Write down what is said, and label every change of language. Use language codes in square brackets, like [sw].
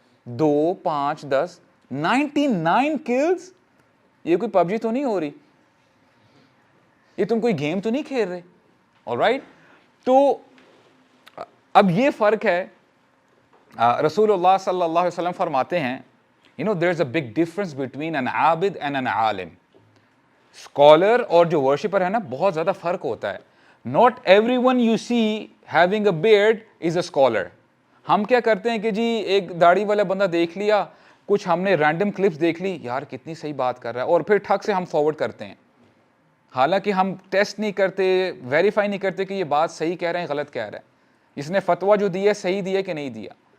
[ur] 2 5 10 99 kills, یہ کوئی pub جی تو نہیں ہو رہی, یہ تم کوئی گیم تو نہیں کھیل رہے. آلرائٹ, تو اب یہ فرق ہے. رسول اللہ صلی اللہ علیہ وسلم فرماتے ہیں, [en] there is a big difference between an عابد and an عالم. [ur] Scholar اور جو ورشپر ہے نا, بہت زیادہ فرق ہوتا ہے. [en] Not everyone you see having a beard is a scholar. [ur] ہم کیا کرتے ہیں کہ جی ایک داڑھی والا بندہ دیکھ لیا, کچھ ہم نے رینڈم کلپس دیکھ لی, یار کتنی صحیح بات کر رہا ہے, اور پھر ٹھک سے ہم فارورڈ کرتے ہیں. حالانکہ ہم ٹیسٹ نہیں کرتے, ویریفائی نہیں کرتے کہ یہ بات صحیح کہہ رہے ہیں غلط کہہ رہے ہیں, اس نے فتویٰ جو دیا ہے صحیح دیا کہ نہیں دیا.